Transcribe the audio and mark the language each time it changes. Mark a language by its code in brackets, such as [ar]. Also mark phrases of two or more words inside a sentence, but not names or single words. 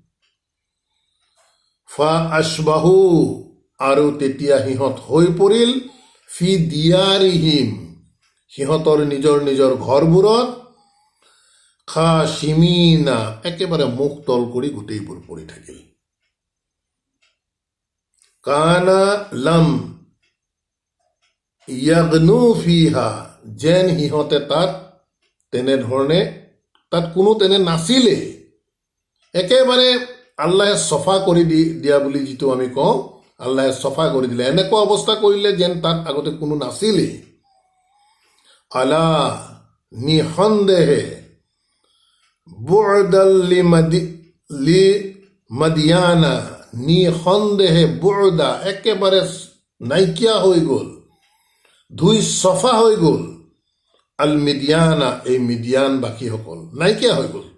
[ar] فأصبحوا, [as] আৰু তেতিয়া সিহঁত হৈ পৰিল [ar] في ديارهم, [as] সিহঁতৰ নিজৰ ঘৰবোৰত, খাশিমিনা, একেবাৰে মুখ তল কৰি গোটেইবোৰ পৰি থাকিল। [ar] كأن لم يغنوا فيها, [as] যেন সিহঁতে তাত কোনো তেনে নাছিলে, একেবাৰে আল্লাহে চফা কৰি দিয়া বুলি যিটো আমি কওঁ, আল্লাহে চফা কৰি দিলে, এনেকুৱা অৱস্থা কৰিলে যেন তাত আগতে কোনো নাছিলেই। আলা, নিসন্দেহে, [ar] بعدا لمدين, [as] নিসন্দেহে, বু'দা, একেবাৰে নাইকিয়া হৈ গ'ল, ধুই চফা হৈ গ'ল, আল মিডিয়ানা, এই মিডিয়ানবাসীসকল নাইকিয়া হৈ গ'ল।